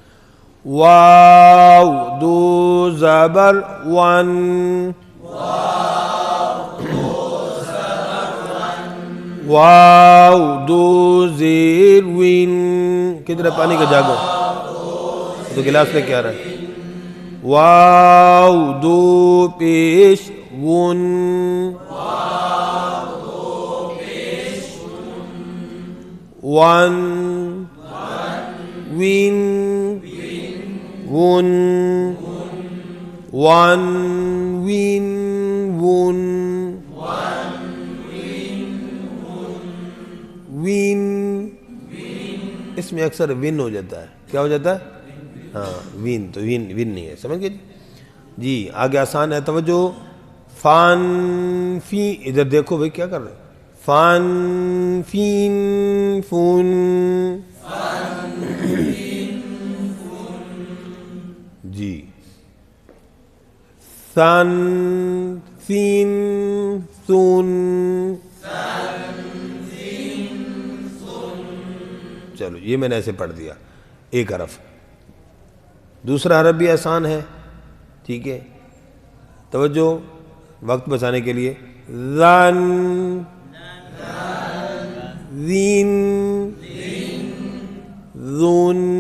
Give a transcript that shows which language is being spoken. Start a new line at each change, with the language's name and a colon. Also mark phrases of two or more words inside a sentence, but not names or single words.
Urdu: واو دو زبر ون، واو دو زیر وین. کدھر ہے پانی کا جاگو؟ تو گلاس لے کے آ رہا ہے. واو دو پیش ون، ون، وین، ون، ون، وین، ون. اس میں اکثر ون ہو جاتا ہے. کیا ہو جاتا ہے؟ ہاں وین. تو وین نہیں ہے. سمجھ گئے جی. آگے آسان ہے, توجہ. فان فی, ادھر دیکھو بھائی کیا کر رہے ہیں. فان فین فون. جی. سان سین سون. چلو یہ میں نے ایسے پڑھ دیا ایک حرف. دوسرا حرف بھی آسان ہے, ٹھیک ہے. توجہ, وقت بچانے کے لیے. زان زین زون.